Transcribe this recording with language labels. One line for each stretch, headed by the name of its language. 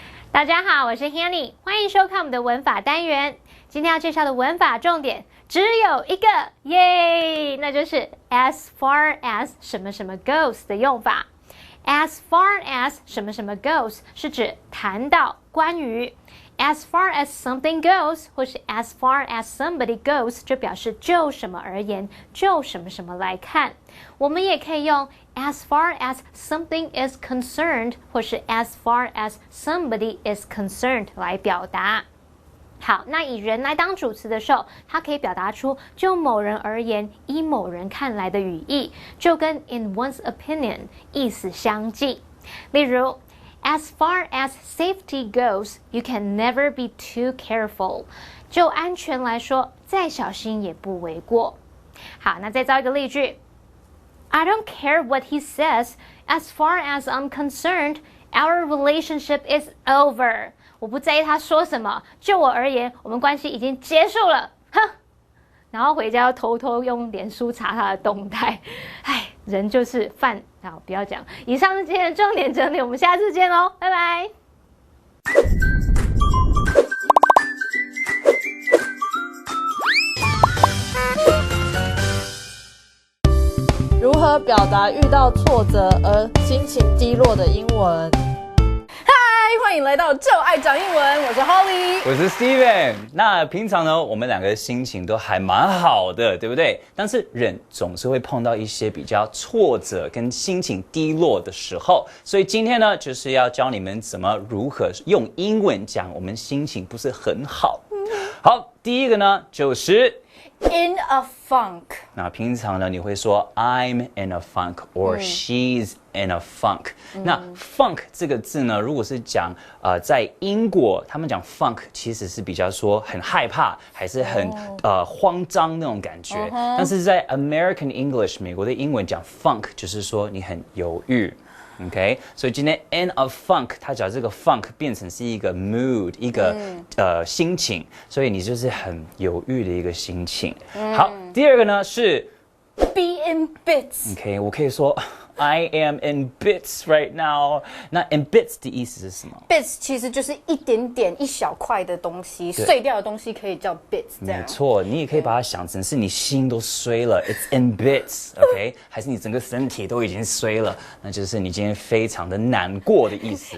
Chinese: 大家好，我是 Hanny， 欢迎收看我们的文法单元。今天要介绍的文法重点只有一个，耶！那就是 as far as 什么什么 goes 的用法。 as far as 什么什么 goes 是指谈到关于。
English: as far as something goes
Chinese: 或是
English: as far as somebody goes
Chinese: 就表示就什么而言，就什么什么来看。我们也可以用
English: as far as something is concerned
Chinese: 或是
English: as far as somebody is concerned
Chinese: 来表达。好，那以人来当主词的时候，它可以表达出就某人而言，依某人看来的语义，就跟
English: in one's opinion
Chinese: 意思相近。
English: 例如，As far as safety goes, you can never be too careful.
Chinese: 就安全来说，再小心也不为过。好，那再造一个例句。
English: I don't care what he says. As far as I'm concerned, our relationship is over.
Chinese: 我不在意他说什么，就我而言，我们关系已经结束了。哼。然后回家要偷偷用脸书查他的动态。唉，人就是犯。好，不要讲。以上是今天的重点整理，我们下次见喽，拜拜。如何表达遇到挫折而心情低落的英文？欢迎来到就爱讲英文，我是 Holly，我是 Steven。那平常呢，我们两个心情都还蛮好的，对不对？但是人总是会碰到一些比较挫折跟心情低落的时候，所以今天呢，就是要教你们如何用英文讲我们心情不是很好。好，第一个呢就是
English: In a funk.
Chinese: 那平常呢，你会说
English: I'm in a funk
Chinese: or she's in a funk。那 funk 这个字呢，如果是讲在英国，他们讲 funk 其实是比较说很害怕，还是很慌张那种感觉。但是在
English: American English
Chinese: 美国的英文讲 funk 就是说你很犹豫。 OK， 所以今天 in a funk， 它把这个 funk 变成是一个 mood， 一个心情，所以你就是很犹豫的一个心情。好，第二个呢是
English: Be in bits. OK，
Chinese: 我可以说
English: I am in bits right now。
Chinese: 那 in bits 的意思是什么 Bits 其实就是一点点、一小块的东西，碎掉的东西可以叫 bits。没错，你也可以把它想成是你心都碎了 ，
English: it's in bits，
Chinese: OK， 还是你整个身体都已经碎了，那就是你今天非常的难过的意思。